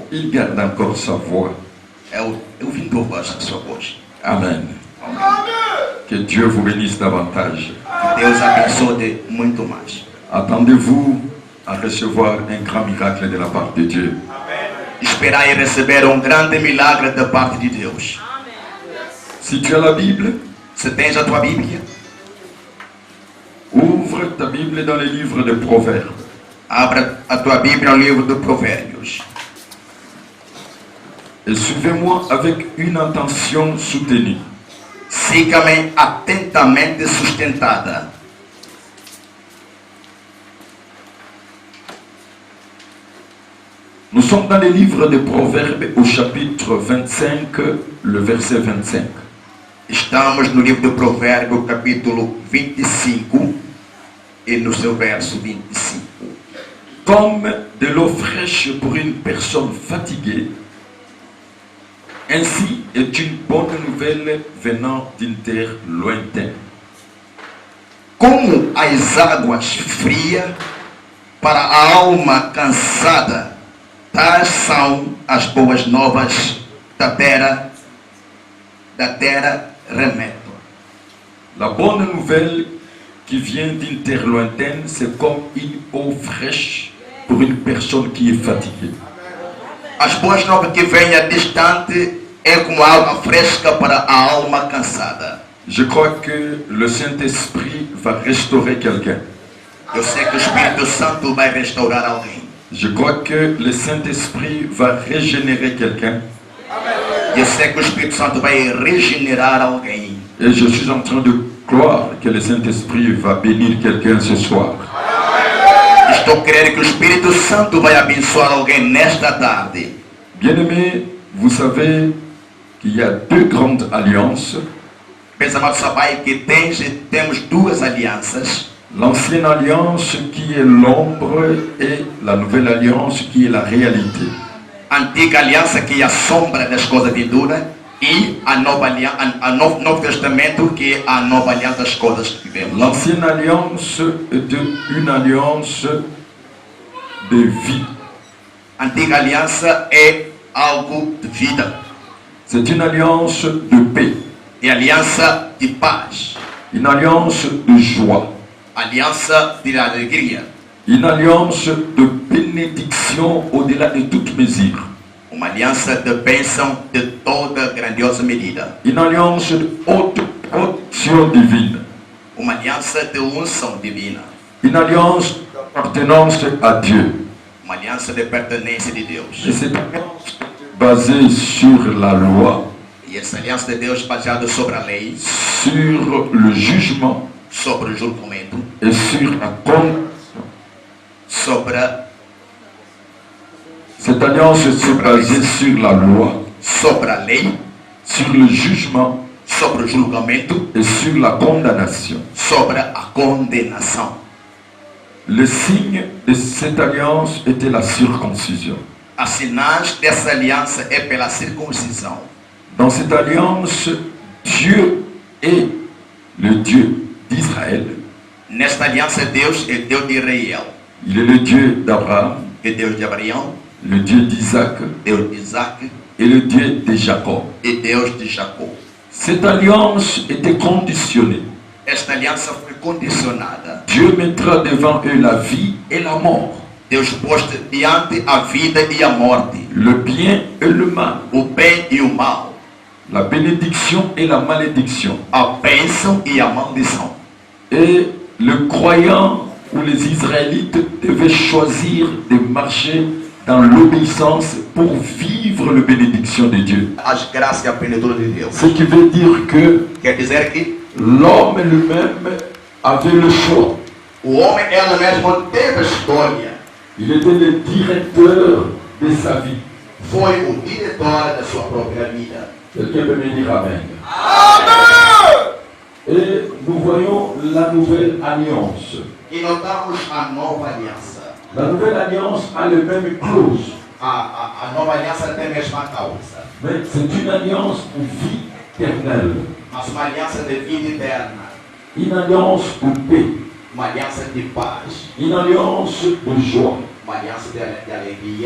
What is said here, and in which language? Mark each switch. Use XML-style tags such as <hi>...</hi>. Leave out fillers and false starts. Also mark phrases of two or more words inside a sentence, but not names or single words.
<fr>Il garde encore sa voix.</fr> <pt>Eu vim louvar a sua voz. Amen.</pt> <fr>Que Dieu vous bénisse davantage.</fr> <pt>Que Deus abençoe muito mais.</pt> <fr>Attendez-vous à recevoir un grand miracle de la part de Dieu.</fr> <pt>Esperai receber grande milagre da parte de Deus.</pt> <fr>Si tu as la Bible,</fr> <pt>se tens a tua Bíblia,</pt> <fr>ouvre ta Bible dans les livres de Proverbes.</fr> <pt>Abra a tua Bíblia no livro de Provérbios.</pt> <fr>Et suivez-moi avec une attention soutenue.</fr> <pt>Siga-me atentamente sustentada.</pt> <fr>Nous sommes dans les livres de Proverbes au chapitre 25, le verset 25.</fr> <pt>Estamos no livro de Provérbios, capítulo 25, e no seu verso 25.</pt> <fr>Comme de l'eau fraîche pour une personne fatiguée, ainsi est une bonne nouvelle venant d'une terre lointaine.</fr> <pt>Como as águas frias para a alma cansada, tais são as boas novas da terra remeto.</pt> <fr>La bonne nouvelle qui vient d'une terre lointaine, c'est comme une eau fraîche pour une personne qui est fatiguée.</fr> <pt>As boas novas que vêm distante é como água fresca para a alma cansada.</pt> <fr>Je crois que le Saint-Esprit va restaurer quelqu'un.</fr> <pt>Eu sei que o Espírito Santo vai restaurar alguém.</pt> <fr>Je crois que le Saint-Esprit va régénérer quelqu'un.</fr> <pt>Eu sei que o Espírito Santo vai regenerar alguém.</pt> <fr>Et je suis en train de croire que le Saint-Esprit va bénir quelqu'un ce soir.</fr> <pt>Estou crendo que o Espírito Santo vai abençoar alguém nesta tarde.</pt> <fr>Bien-aimés, vous savez qu'il y a deux grandes alliances.</fr> <pt>Meus amados, sabem que temos duas alianças.</pt> <fr>L'ancienne alliance qui est l'ombre et la nouvelle alliance qui est la réalité.</fr> <pt>Antiga aliança que é a sombra das coisas vinduras e a nova aliança, Novo Testamento que é a nova aliança das coisas que vivemos.</pt> <fr>L'ancienne alliance est une alliance de vie.</fr> <pt>Antiga aliança é algo de vida.</pt> <fr>C'est une alliance de paix.</fr> <pt>É aliança de paz.</pt> <fr>Une alliance de joie.</fr> <pt>Aliança de alegria.</pt> <fr>Une alliance de bénédiction au-delà de toute mesure.</fr> <pt>Uma aliança de bênção de toda grandiosa medida.</pt> <fr>Une alliance de haute protection divine.</fr> <pt>Uma aliança de unção divina.</pt> <fr>Une alliance d'appartenance à Dieu.</fr> <pt>Uma aliança de pertenência de Deus.</pt> <fr>Et cette alliance basée sur la loi,</fr> <pt>E essa aliança de Deus baseada sobre a lei,</pt> <fr>sur le jugement</fr> <pt>sobre o julgamento,</pt> <fr>et sur la condamnation.</fr> <pt>sobre</pt> <fr>Cette alliance est basée sur la loi,</fr> <pt>a lei,</pt> <fr>sur le jugement</fr> <pt>sobre o julgamento,</pt> <fr>et sur la condamnation.</fr> <pt>sobre a condenação.</pt> <fr>Le signe de cette alliance était la circoncision.</fr> <pt>A sinais dessa aliança é pela circuncisão.</pt> <fr>Dans cette alliance, Dieu est le Dieu d'Israël.</fr> <pt>Nesta aliança, Deus é Deus de Israel,</pt> <fr>Il est le Dieu d'Abraham,</fr> <pt>é Deus de Abraão,</pt> <fr>le Dieu d'Isaac</fr> <pt>Deus de Isaac</pt> <fr>et le Dieu de Jacob.</fr> <pt>e Deus de Jacó.</pt> <fr>Cette alliance était conditionnée.</fr> <pt>Esta aliança foi condicionada.</pt> <fr>Dieu mettra devant eux la vie et la mort,</fr> <pt>Deus pôs diante a vida e a morte,</pt> <fr>le bien et le mal,</fr> <pt>o bem e o mal,</pt> <fr>la bénédiction et la malédiction.</fr> <pt>a bênção e a maldição.</pt> <fr>Et le croyant ou les Israélites devaient choisir de marcher dans l'obéissance pour vivre la bénédiction de Dieu.</fr> <pt>As graças e a plenitude de Deus.</pt> <fr>Ce qui veut dire que</fr> <pt>Quer dizer que</pt> <fr>l'homme lui-même avait le choix.</fr> <pt>o homem, ela mesmo teve a escolha.</pt> <fr>Il était le directeur de sa vie.</fr> <pt>Foi o diretor da sua própria vida.</pt> <fr>Quelqu'un peut me dire Amen. Et nous voyons la nouvelle alliance.</fr> <pt>E notamos a nova aliança.</pt> <fr>La nouvelle alliance a les mêmes clauses,</fr> <pt>A nova aliança tem a mesma causa,</pt> <fr>mais c'est une alliance pour vie éternelle,</fr> <pt>mas uma aliança de vida eterna,</pt> <fr>une alliance pour paix,</fr> <pt>uma aliança de paz,</pt> <fr>une alliance de joie,</fr> <pt>uma aliança de alegria,</pt>